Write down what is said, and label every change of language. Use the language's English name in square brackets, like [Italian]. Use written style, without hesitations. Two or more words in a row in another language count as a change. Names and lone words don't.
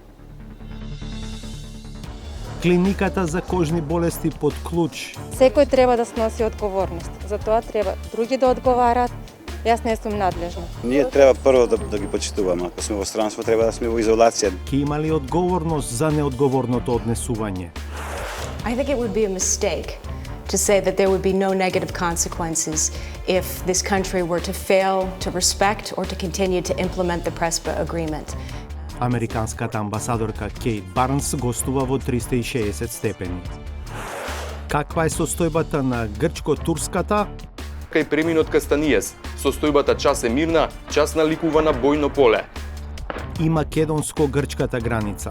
[Macedonian] Клиниката за кожни болести под клуч. Секој треба да сноси одговорност. За тоа треба други да одговарат. Јас не сум надлежна. Ние треба прво да ги почитуваме. Ако сме во странство, треба да сме во изолација. Ке има ли одговорност за неодговорното однесување? [English] I think it would be a mistake to say that there would be no negative consequences if this country were to fail to respect or to continue to implement the PRESPA agreement. [Macedonian] Американската амбасадорка Кейт Барнс гостува во 360 степени. Каква е состојбата на грчко-турската? Кај преминот Кастаниес, состојбата час е мирна, час наликува на бојно поле. И македонско-грчката граница.